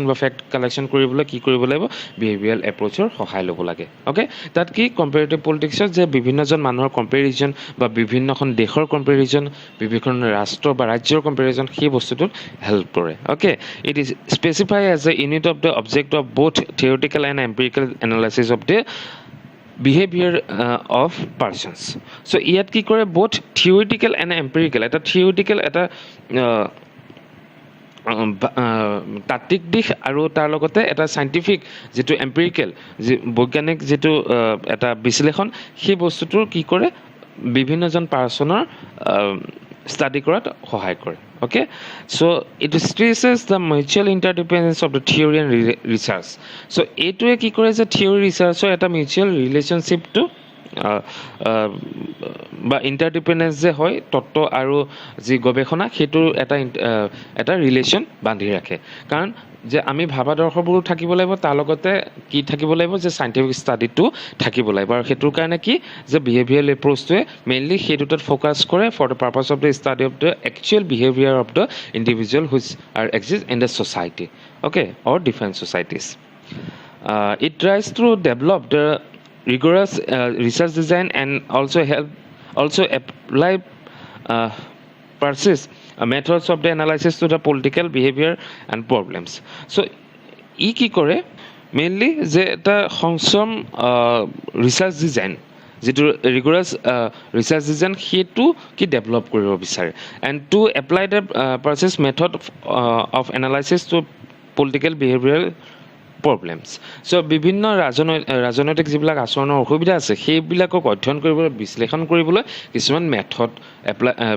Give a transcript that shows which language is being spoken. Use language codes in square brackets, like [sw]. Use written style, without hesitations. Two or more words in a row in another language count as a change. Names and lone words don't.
[as] বা ফেক্ট কালেকশ্যন কৰিবলৈ কি কৰিব লাগিব [en] behavioral approach [as] সহায় ল'ব লাগে অ'কে তাত কি [en] comparative politics [as] যে বিভিন্নজন মানুহৰ কম্পেৰিজন বা বিভিন্নখন দেশৰ কম্পেৰিজন বিভিন্ন ৰাষ্ট্ৰ বা ৰাজ্যৰ কম্পেৰিজন সেই বস্তুটোত হেল্প কৰে অ'কে [en] it is specify as a unit of the object of both theoretical and empirical analysis of the behavior of persons so' [as] ইয়াত কি কৰে [en] both theoretical and empirical [as] এটা theoretical এটা তাত্ত্বিক দিশ আৰু তাৰ লগতে এটা চাইণ্টিফিক যিটো এম্পিৰিকেল যি বৈজ্ঞানিক যিটো এটা বিশ্লেষণ সেই বস্তুটোৰ কি কৰে বিভিন্নজন [en] person study [as] কৰাত সহায় কৰে [en] okay so it stresses the mutual interdependence of the theory and research so [as] এইটোৱে কি কৰে যে [en] theory researchৰ [as] এটা [en] mutual relationship to [as] বা ইণ্টাৰডিপেণ্ডেঞ্চ যে হয় তত্ত্ব আৰু যি গৱেষণা সেইটোৰ এটা ৰিলেশ্যন বান্ধি ৰাখে কাৰণ যে আমি ভাবাদৰ্শবোৰো থাকিব লাগিব তাৰ লগতে কি থাকিব লাগিব যে [en] scientific study [as] থাকিব লাগিব আৰু সেইটোৰ কাৰণে কি যে [en] behavioral approach mainly [as] সেই দুটাত [en] ফ'কাছ কৰে for the purpose of the study of the actual behavior of the individual which are exist in the society okay or different societies it tries to develop the rigorous research design and also apply persist methods of the analysis to the political behavior and problems so [as] ই কি কৰে মেইনলি যে এটা সংসম [en] research design [as] যিটো [en] rigorous research design [as] সেইটো কি ডেভেলপ কৰিব বিচাৰে [en] and to apply the process method of analysis to political behavior problems so' [as] বিভিন্ন ৰাজনৈতিক যিবিলাক আচৰণৰ অসুবিধা আছে সেইবিলাকক অধ্যয়ন কৰিবলৈ বিশ্লেষণ কৰিবলৈ কিছুমান [en] method apply